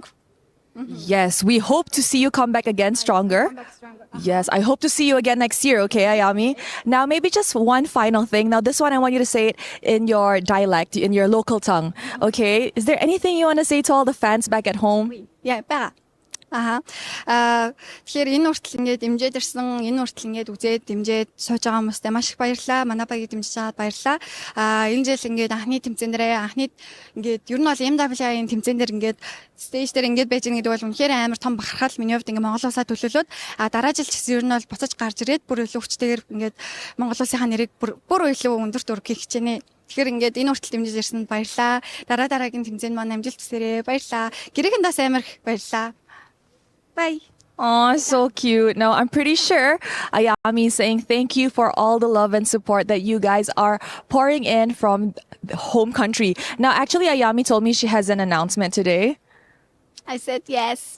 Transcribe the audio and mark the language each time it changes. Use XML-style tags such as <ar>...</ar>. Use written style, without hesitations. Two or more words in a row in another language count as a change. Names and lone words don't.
<en>Yes, we hope to see you come back again stronger. Yes, I hope to see you again next year, okay, Ayami? Now, maybe just one final thing. Now, this one, I want you to say it in your dialect, in your local tongue, okay? Is there anything you want to say to all the fans back at home? Yeah,</en> <mn>бага. Тэгэхээр энэ хүртэл ингээд дэмжиж ирсэн, энэ хүртэл ингээд үзээд дэмжиж сууж байгаа хүмүүстээ маш их баярлалаа. Манай багийг дэмжиж байгаад баярлалаа. Энэ жил ингээд анхны тэмцээн ингээд ер нь бол MWI-ийн тэмцээн дээр ингээд стейж дээр ингээд байж байгаа гэдэг бол үнэхээр амар том бахархал миний хувьд ингээд Монгол улсаа төлөөлөөд дараа жил ч гэсэн ер нь бол буцаж гарч ирээд бүр илүү хүчтэйгээр ингээд Монгол улсынхаа нэрийг бүр илүү өндөрт өргөх гэж хичээнэ. Тэгэхээр ингээд энэ хүртэл дэмжиж ирсэнд баярлалаа. Дараагийн тэмцээнд маань амжилт хүсээрэй. Баярлалаа. Гэрээгэндээс амар их баярлалаа.</mn> <en>Bye. Oh, so cute. No, I'm pretty sure Ayami is saying thank you for all the love and support that you guys are pouring in from the home country. Now, actually, Ayami told me she has an announcement today. I said yes.</en>